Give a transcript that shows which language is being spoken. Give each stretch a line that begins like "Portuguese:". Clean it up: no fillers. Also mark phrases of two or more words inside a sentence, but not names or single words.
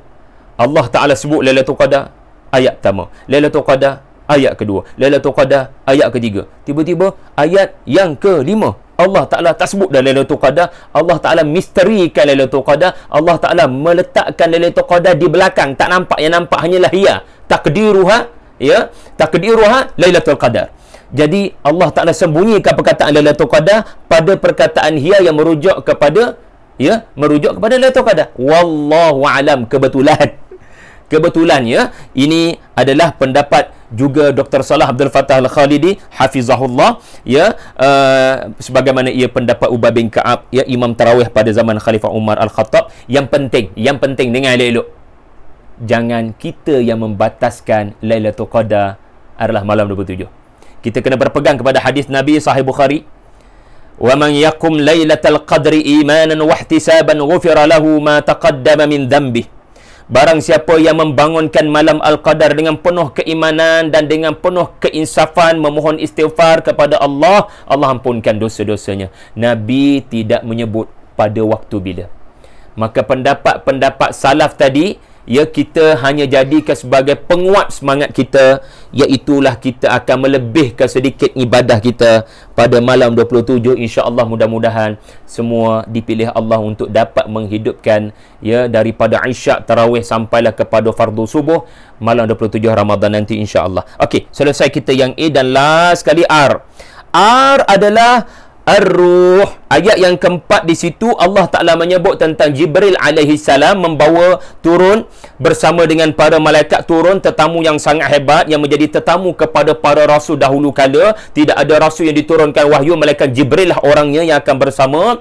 Malay: Allah Ta'ala sebut Lailatul Qadar ayat pertama, Lailatul Qadar ayat kedua, Lailatul Qadar ayat ketiga. Tiba-tiba ayat yang kelima, Allah Ta'ala tak sebut dah Lailatul Qadar. Allah Ta'ala misterikan Lailatul Qadar. Allah Ta'ala meletakkan Lailatul Qadar di belakang. Tak nampak, yang nampak hanyalah hiya.
Arabic: تقديرها، يا، تقديرها ليلة القدر.
Malay: Jadi Allah Ta'ala sembunyikan perkataan Lailatul Qadar pada perkataan hiya yang merujuk kepada, ya, merujuk kepada Lailatul Qadar.
Arabic: والله أعلم.
Malay: Kebetulan, ya, ini adalah pendapat juga Dr. Salah Abdul Fattah Al-Khalidi hafizahullah, ya, sebagaimana ia pendapat Ubay bin Ka'ab, ya, imam tarawih pada zaman Khalifah Umar Al-Khattab. Yang penting dengar elok-elok, jangan kita yang membataskan Lailatul Qadar adalah malam 27. Kita kena berpegang kepada hadis Nabi Sahih Bukhari,
Arabic: ومن يقم ليلة القدر إيمانا واحتسابا غفر له ما تقدم من ذنبه.
Malay: Barang siapa yang membangunkan malam Al-Qadar dengan penuh keimanan dan dengan penuh keinsafan, memohon istighfar kepada Allah, Allah ampunkan dosa-dosanya. Nabi tidak menyebut pada waktu bila. Maka pendapat-pendapat salaf tadi, ya, kita hanya jadikan sebagai penguat semangat kita, iaitulah kita akan melebihkan sedikit ibadah kita pada malam 27. insya-Allah, mudah-mudahan semua dipilih Allah untuk dapat menghidupkan, ya, daripada isyak tarawih sampailah kepada fardu subuh malam 27 Ramadan nanti, insya-Allah. Okey, selesai kita yang A, dan last sekali R. R adalah Ar-Ruh. Ayat yang keempat di situ Allah Ta'ala menyebut tentang Jibril alaihi salam membawa turun bersama dengan para malaikat turun, tetamu yang sangat hebat yang menjadi tetamu kepada para rasul dahulu kala. Tidak ada rasul yang diturunkan wahyu, malaikat Jibril lah orangnya yang akan bersama.